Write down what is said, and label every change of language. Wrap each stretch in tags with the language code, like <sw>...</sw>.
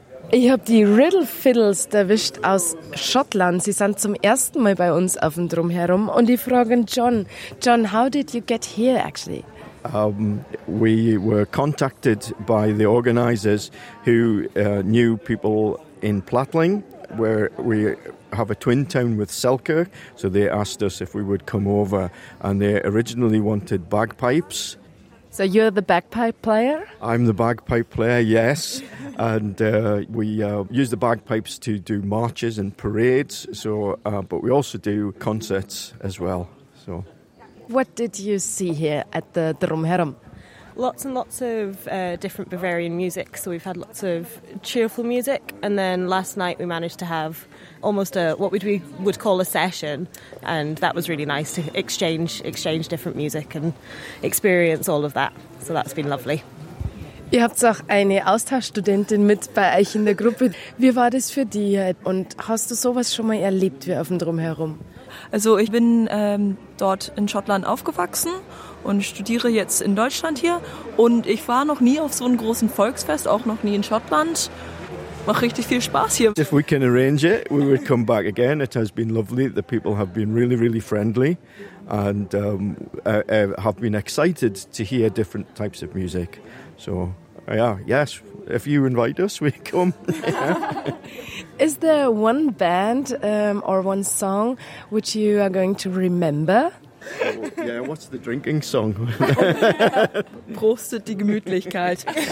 <de>Ich habe die Riddle Fiddles erwischt aus Schottland. Sie sind zum ersten Mal bei uns auf dem Drumherum. Und die fragen John.</de> <en>John, how did you get here actually? We were contacted by the organizers who knew people in Plattling, where we have a twin town with Selkirk. So they asked us if we would come over, and they originally wanted bagpipes. So you're the bagpipe player? I'm the bagpipe player, yes. And we use the bagpipes to do marches and parades, but we also do concerts as well. So, what did you see here at the Drumherum? Lots and lots of different Bavarian music. So we've had lots of cheerful music, and then last night we managed to have almost what we would call a session, and that was really nice to exchange different music and experience all of that. So that's been lovely.</en> <de>Ihr habt auch eine Austauschstudentin mit bei euch in der Gruppe. Wie war das für dich? Und hast du sowas schon mal erlebt, wie auf dem Drumherum? Also ich bin dort in Schottland aufgewachsen und studiere jetzt in Deutschland hier. Und ich war noch nie auf so einem großen Volksfest, auch noch nie in Schottland. Macht richtig viel Spaß hier.</de> <en>If we can arrange it, we would come back again. It has been lovely. The people have been really, really friendly. And have been excited to hear different types of music. So, yes, if you invite us, we come. Yeah. Is there one band or one song which you are going to remember? Oh, yeah, what's the drinking song?</en> <de>Prostet die Gemütlichkeit.</de>